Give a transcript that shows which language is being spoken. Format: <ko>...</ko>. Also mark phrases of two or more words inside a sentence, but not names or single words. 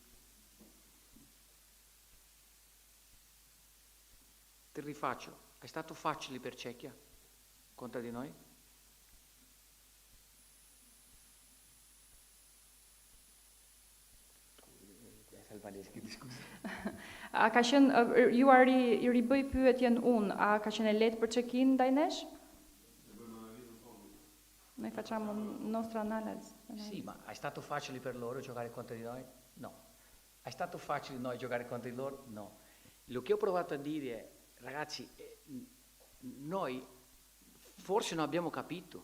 <it>Ti rifaccio, è stato facile per Cechia contro di noi?</it> <sq>A ka qenë, ju i ribëj pyetjen unë, a ka qenë lehtë për Çekin ndaj nesh?</sq> <it>Noi facciamo nostra analisi. Sì, ma è stato facile per loro giocare contro di noi? No. È stato facile noi giocare contro di loro? No. Lo che ho provato a dire è, ragazzi, noi forse non abbiamo capito.</it>